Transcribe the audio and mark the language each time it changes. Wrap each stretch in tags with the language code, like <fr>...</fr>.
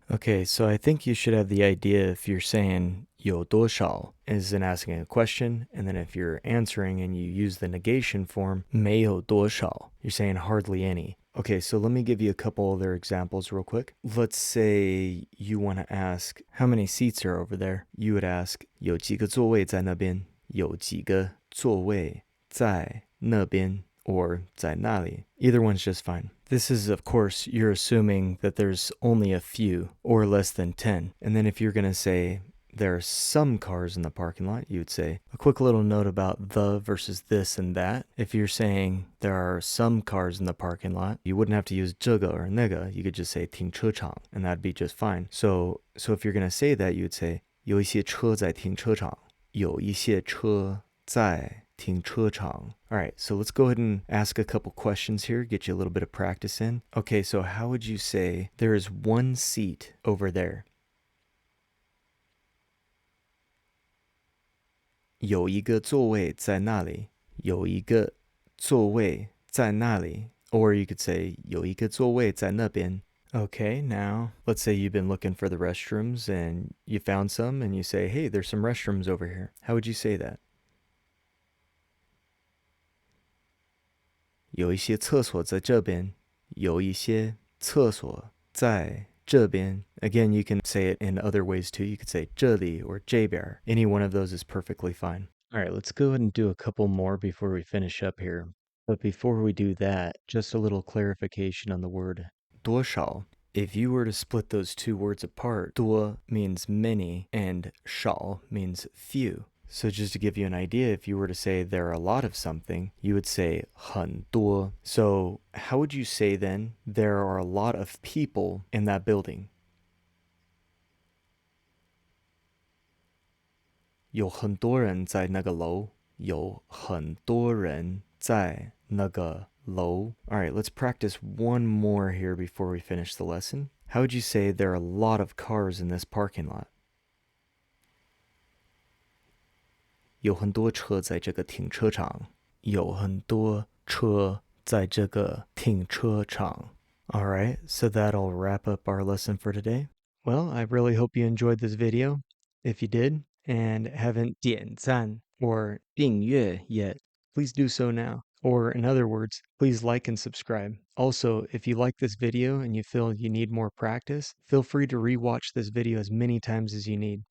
<en>Okay, so I think you should have the idea if you're saying 有多少 is in asking a question, and then if you're answering and you use the negation form 没有多少, you're saying hardly any. Okay, so let me give you a couple other examples real quick. Let's say you want to ask how many seats are over there.</en> <zh>You would ask 有几个座位在那边? 有几个座位在那边?</zh> <en>Or 在那里.Either one's just fine. This is, of course, you're assuming that there's only a few or less than 10. And then if you're going to say there are some cars in the parking lot, you would say a quick little note about the versus this and that. If you're saying there are some cars in the parking lot, you wouldn't have to use 这个 or 那个. You could just say 停车场, and that'd be just fine. So if you're going to say that, you would say</en> <zh>有一些车在停车场,有一些车在停车场.</zh> <en>All right, so let's go ahead and ask a couple questions here, get you a little bit of practice in. Okay, so how would you say there is one seat over there?</en> <zh>有一个座位在那里,有一个座位在那里.</zh> <en>Or you could say</en> <zh>有一个座位在那边.</zh> <en>Okay, now let's say you've been looking for the restrooms and you found some and you say, hey, there's some restrooms over here. How would you say that?</en> <zh>有一些厕所在这边,有一些厕所在这边.</zh> <en>Again, you can say it in other ways too. You could say 这里 or 这边. Any one of those is perfectly fine. All right, let's go ahead and do a couple more before we finish up here. But before we do that, just a little clarification on the word 多少. If you were to split those two words apart, 多 means many and 少 means few. So just to give you an idea, if you were to say there are a lot of something, you would say 很多. So how would you say then there are a lot of people in that building?</en> <zh>有很多人在那个楼,有很多人在那个楼.</zh> <en>All right, let's practice one more here before we finish the lesson. How would you say there are a lot of cars in this parking lot?</en> <zh>有很多车在这个停车场,有很多车在这个停车场.</zh> <en>All right, so that'll wrap up our lesson for today. Well, I really hope you enjoyed this video. If you did and haven't 点赞 or 订阅 yet, please do so now. Or in other words, please like and subscribe. Also, if you like this video and you feel you need more practice, feel free to rewatch this video as many times as you need.</en>